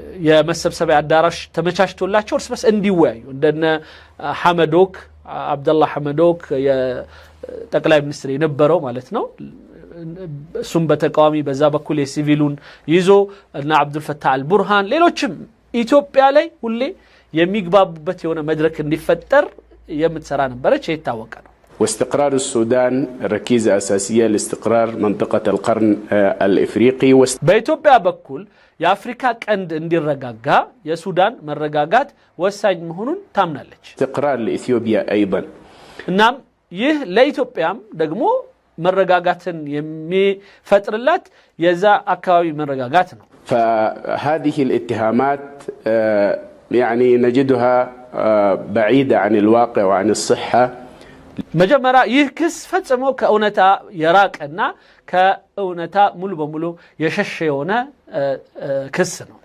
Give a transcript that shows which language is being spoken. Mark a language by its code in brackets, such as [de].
[am] የመሰብሰቢያ አዳራሽ ተመቻችቶላቸው እርስ በርስ እንዲወያዩ እንደነ ሐመዶክ አብደላህ ሐመዶክ የጠቅላይ ሚኒስትር የነበረው ማለት ነው። እሱም በተቃዋሚ በዛ በኩል የሲቪሉን ይዞ እና አብዱል ፈታህ አልቡርሃን ሌሎችም ኢትዮጵያ ላይ ሁሌ የሚግባቡበት የሆነ መድረክ እንዲፈጠር የምትሰራ ነበረች ይታወቃ ነው። [ar] واستقرار السودان ركيزة أساسية لاستقرار منطقة القرن الإفريقي. [am] በኢትዮጵያ በኩል የአፍሪካ ቀንድ እንዲረጋጋ የሱዳን መረጋጋት ወሳኝ መሆኑን ታምናለች። [ar] استقرار لإثيوبيا أيضا. [am] እናም ይህ ለኢትዮጵያም ደግሞ መረጋጋትን የሚፈጥርላት የዛ አካባቢ መረጋጋት ነው። [ar] فهذه الاتهامات يعني نجدها بعيدة عن الواقع وعن الصحة. [am] መጀመሪያ ይህ ክስ ፈጽሞ ከእውነታ የራቀና ከእውነታ ሙሉ በሙሉ የሸሸ የሆነ ክስ ነው።